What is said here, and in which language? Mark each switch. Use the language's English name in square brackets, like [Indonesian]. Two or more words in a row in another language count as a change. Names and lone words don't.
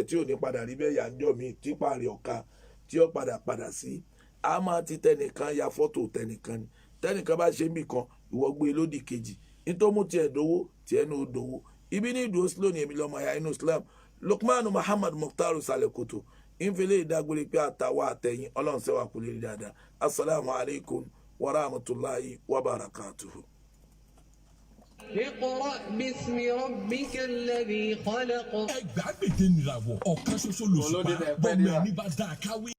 [Yoruba] tí ò ní padà rí bẹ́ẹ̀ yànjọ́ mi tí parí ọ̀ka tí ó padà sí a máa ti tẹnìkan ya fọ́tò tẹnìkan ni tẹnìkan bá ṣe mí kan ìwọ gbé lódì kejì nítorí tiẹ̀ dówó tiẹ̀ ní ó dówó ibi ní ìdúró sílò ní èmi lọ́mọ ya inú Islam Lukmanu Muhammad Mukhtar Salekoto ìfẹ́lẹ́ ìdágbére pé àtàwọn àtẹ̀yìn ọlọ́run sẹ́wà kò lè rí dáadáa [Arabic] السلام عليكم ورحمة الله وبركاته. اقرأ باسم ربك الذي خلق. [Yoruba] ẹgbàá gbèdé nìràwọ̀ ọ̀kan ṣoṣo lòṣùpá bọ́mọ ẹni bá dáa káwé.